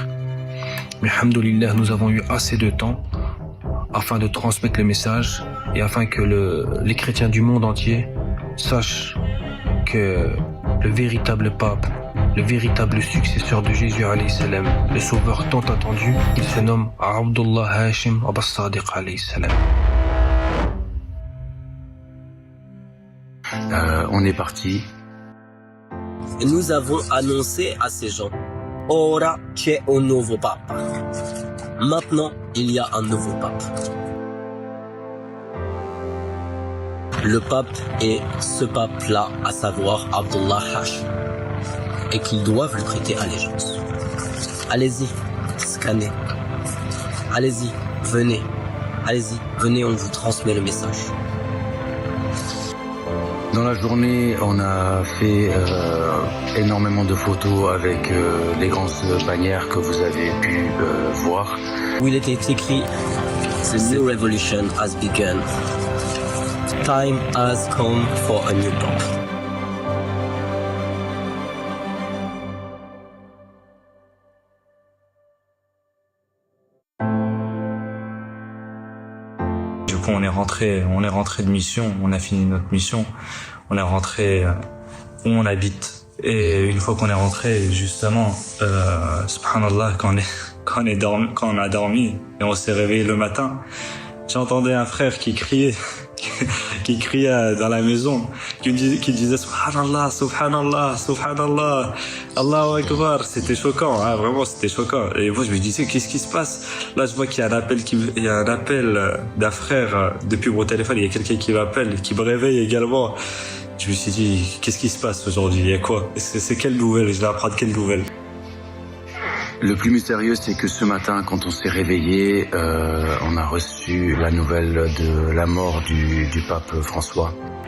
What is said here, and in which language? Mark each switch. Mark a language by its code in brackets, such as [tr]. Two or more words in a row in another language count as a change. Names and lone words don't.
[fr] Mais alhamdoulilah, nous avons eu assez de temps afin de transmettre le message et afin que les chrétiens du monde entier sachent que le véritable pape, le véritable successeur de Jésus [ar] عليه السلام, [fr] le sauveur tant attendu, il se nomme Abdullah Hashim Abbas-Sadiq [ar] عليه السلام. [fr] On est parti. Nous avons annoncé à ces gens, [it] Ora c'è un nuovo papa. [fr] Maintenant, il y a un nouveau pape. Le pape est ce pape-là, à savoir Abdullah Hashim, et qu'ils doivent lui prêter allégeance. Allez-y, scannez. Allez-y, venez. Allez-y, venez, on vous transmet le message. Dans la journée, on a fait énormément de photos avec les grandes bannières que vous avez pu voir. Où il était écrit [en] The new revolution has begun. Time has come for a new pope. [fr] Du coup, on est rentré de mission, on a fini notre mission, on est rentré où on habite. Et une fois qu'on est rentré, justement, subhanallah, quand on a dormi et on s'est réveillé le matin, j'entendais un frère qui criait dans la maison, qui disait [ar] سبحان الله، سبحان الله، سبحان الله، الله أكبر. [fr] C'était choquant, hein, vraiment c'était choquant. Et moi je me disais qu'est-ce qui se passe? Là je vois qu'il y a un appel d'un frère depuis mon téléphone, il y a quelqu'un qui m'appelle, qui me réveille également. Je me suis dit qu'est-ce qui se passe aujourd'hui? Il y a quoi? C'est quelle nouvelle? Je vais apprendre quelle nouvelle? Le plus mystérieux, c'est que ce matin, quand on s'est réveillé, on a reçu la nouvelle de la mort du pape François.